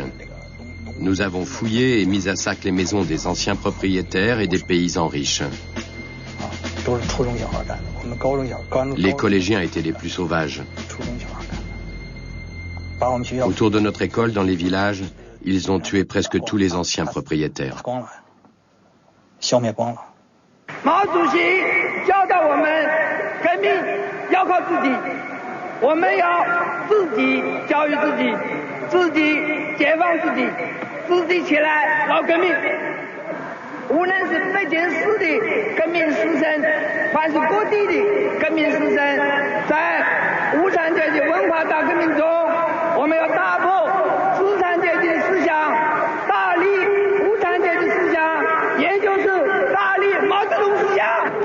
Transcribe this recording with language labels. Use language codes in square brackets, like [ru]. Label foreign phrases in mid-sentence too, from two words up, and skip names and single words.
[fr] Nous avons fouillé et mis à sac les maisons des anciens propriétaires et des paysans riches. Les collégiens étaient les plus sauvages. Autour de notre école, dans les villages, ils ont tué presque tous les anciens propriétaires. [zh] Mao 主席教导我们，革命要靠自己，我们要自己教育自己，自己解放自己，自己起来搞革命。无论是北京市的革命师生，还是各地的革命师生，在无产阶级文化大革命中，我们要打破资产阶级的思想，大力无产阶级思想，也就是大力毛泽东思想。